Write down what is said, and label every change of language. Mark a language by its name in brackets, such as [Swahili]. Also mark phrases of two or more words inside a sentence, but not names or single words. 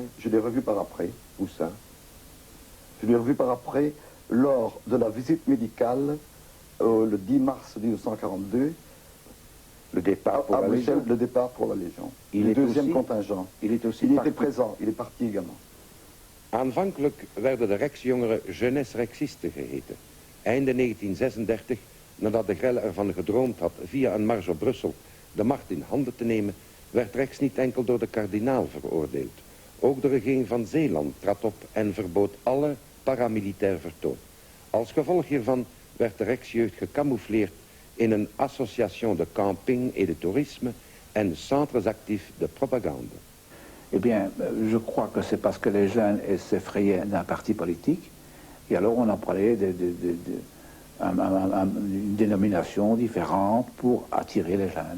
[French] Je l'ai revu par après. Où ça? Je l'ai revu par après lors de la visite médicale le 10 mars 1942. Le départ pour la Légion? Le départ pour la Légion. Le deuxième contingent. Il était présent, il est parti également. [Dutch] Aanvankelijk werden de Rex-jongeren Jeunesse Rexiste geheten. Einde 1936, nadat de Grelle ervan gedroomd had via een mars op Brussel de macht in handen te nemen, werd Rex niet enkel door de kardinaal veroordeeld. Ook de regering van Zeeland trad op en verbood alle paramilitair vertoon. Als gevolg hiervan werd de Rex-jeugd gecamoufleerd in een [French] association de camping et de tourisme en centres actifs de propagande. Eh bien, je crois que c'est parce que les jeunes s'effrayaient d'un parti politique, et alors on a parlé d'une dénomination différente pour attirer les jeunes.